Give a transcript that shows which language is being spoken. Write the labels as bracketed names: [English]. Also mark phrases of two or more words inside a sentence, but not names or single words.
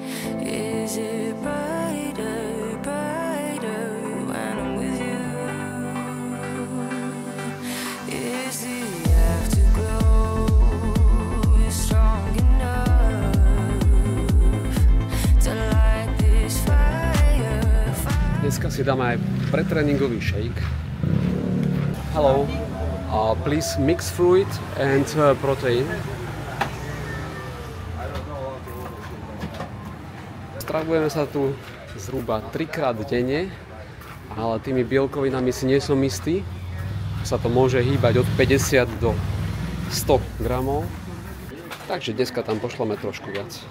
[English] Is it brighter, brighter when I'm with you? Is the afterglow strong enough to light this fire? [Slovak] Dneska si dáme aj pretréningový shake. [English] Hello. Please mix fruit and protein. [Slovak] Stravujeme sa tu zhruba 3-krát denne, ale tými bielkovinami si nie som istý. Sa to môže hýbať od 50 do 100 gramov. Takže dneska tam pošleme trošku viac.